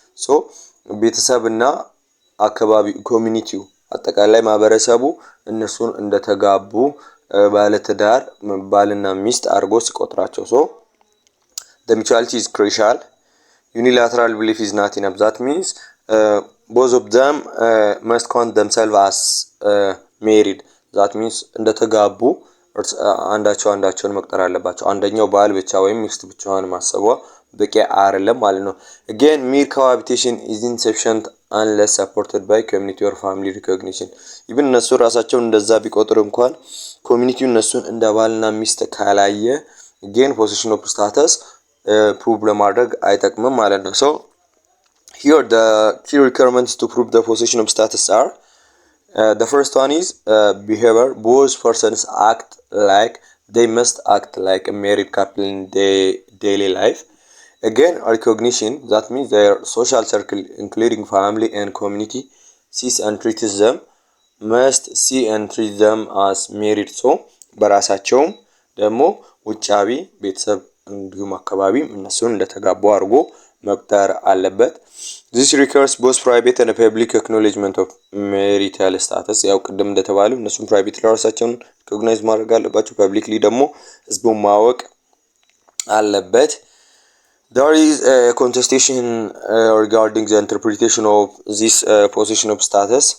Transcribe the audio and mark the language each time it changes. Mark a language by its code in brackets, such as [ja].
[am] so ቤተሰብና አካባቢ ኮሚኒቲው አጠቃላይ ማህበረሰቡ እነሱን እንደተጋቡ ባለትዳር ባልና ሚስት አርጎ ሲቆጥራቸው [en] so the mutuality is crucial. unilateral belief is not enough. that means both of them must count themselves as married. [am] that means እንደተጋቡ አንዳቸውን መቁጠር አለባቸው። አንደኛው ባል ብቻ ወይም ሚስት ብቻዋን ማሰቧ በቂ አይደለም ማለት ነው። [en] again mere cohabitation is insufficient unless supported by community or family recognition. even [am] እነሱ ራሳቸውን እንደዛ ቢቆጥሩ እንኳን ኮሚኒቲው እነሱን እንደ ባልና ሚስት ካላየ [en] again possession of status prove [am] ለማድረግ አይጠቅምም ማለት ነው። [en] so here the key requirements to prove the possession of status are the first one is behavior. both persons act like they must act like a married couple in their daily life. Again, recognition, that means their social circle, including family and community, sees and treats them, must see and treat them as married. [am] so በራሳቸውም ደግሞ ውጫዊ ቤተሰብ እንዲሁም አካባቢ እነሱን እንደተጋቡ አድርጎ መቁጠር አለበት። [en] this requires both private and public acknowledgement of marital status። [am] ያው ቅድም እንደተባለው እነሱም ፕራይቬት ለራሳቸውን ሪኮግናይዝ ማድረግ አለባቸው፣ ፐብሊክሊ ደግሞ ህዝቡን ማወቅ አለበት። [en] there is a contestation regarding the interpretation of this position of status.